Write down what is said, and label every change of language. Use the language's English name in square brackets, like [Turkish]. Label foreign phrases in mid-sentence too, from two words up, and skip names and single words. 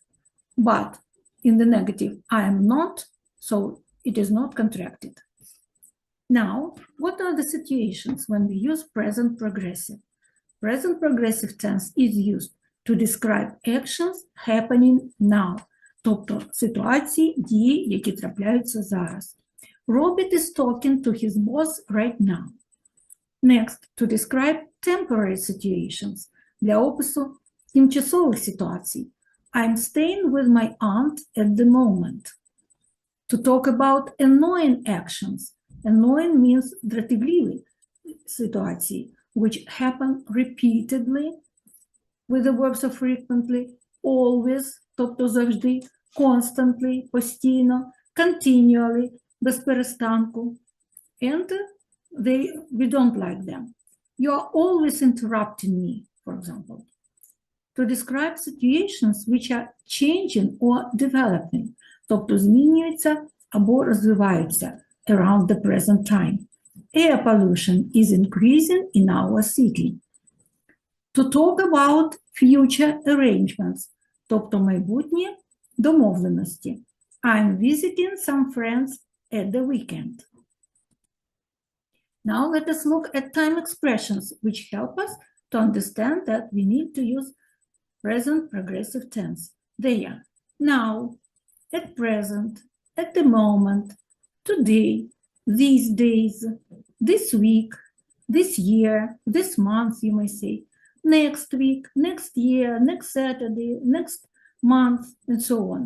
[English] But in the negative, I am not, so it is not contracted. Now, what are the situations when we use present progressive? Present progressive tense is used to describe actions happening now, [Ukrainian] тобто ситуації, дії, які трапляються зараз. [English] Robert is talking to his boss right now. Next, to describe temporary situations, [Ukrainian] для опису тимчасових ситуацій. [English] I'm staying with my aunt at the moment. To talk about annoying actions. Annoying means [Ukrainian] дратівливі ситуації, [English] which happen repeatedly with the verbs of frequently, always, [Ukrainian] тобто завжди, constantly, постійно, continually, без перестанку. [English] And we don't like them. You are always interrupting me, for example. To describe situations which are changing or developing, [Ukrainian] тобто змінюються або розвиваються [English] around the present time. Air pollution is increasing in our city. To talk about future arrangements, [Ukrainian] тобто майбутні домовленості. [English] I'm visiting some friends at the weekend. Now let us look at time expressions which help us to understand that we need to use present progressive tense. They are now, at present, at the moment, today, these days, this week, this year, this month, you may say, next week, next year, next Saturday, next month, and so on.